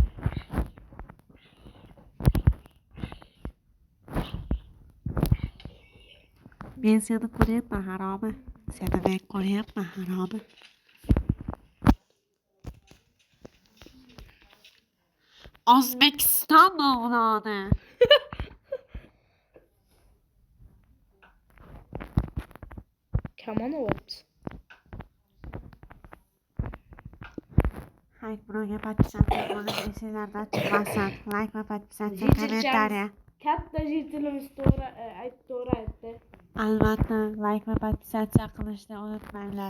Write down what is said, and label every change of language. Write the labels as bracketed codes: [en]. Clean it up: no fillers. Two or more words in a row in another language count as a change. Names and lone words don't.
[uz] Men seni ko'ryapman haromi. Seni men ko'ryapman haromi. O'zbekiston o'g'loni. [en] Come on what? [uz] Hayk birovga podpisatsiya bo'lib esinglardan chiqmasin. Like va podpisatsiya, kommentariya. Katta jitilimiz to'g'ri aytdi. Albatta, like va podpisatsiya qilishni unutmanglar.